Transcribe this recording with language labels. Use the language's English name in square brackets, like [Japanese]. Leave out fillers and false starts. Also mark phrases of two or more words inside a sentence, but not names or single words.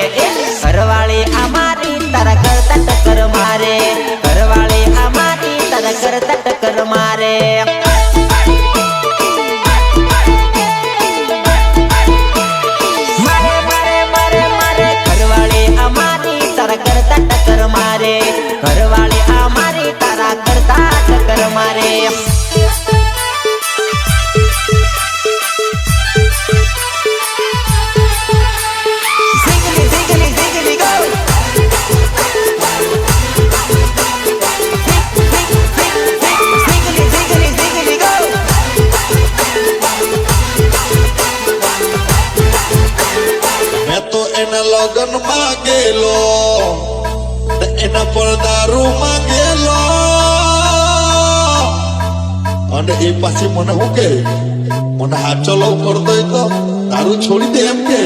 [Gujarati] ઘરવાળી આ મારી તારા કરતા ટક્કર મારે, ઘરવાળી આ મારી તારા કરતા ટક્કર મારે. કરતા ટક્કર મારે, ઘરવાળી આ મારી તારા કરતા ટક્કર મારે. [English] Ziggly, ziggly, ziggly, go. Ziggly, ziggly, ziggly, go. [Gujarati] મેં તો એના લગન માંગેલો, એના પર દારૂ માંગેલો, અને એ પાછી મને શું કે મને હાચો લવ કરતો હોય તો દારૂ છોડી દે એમ કે.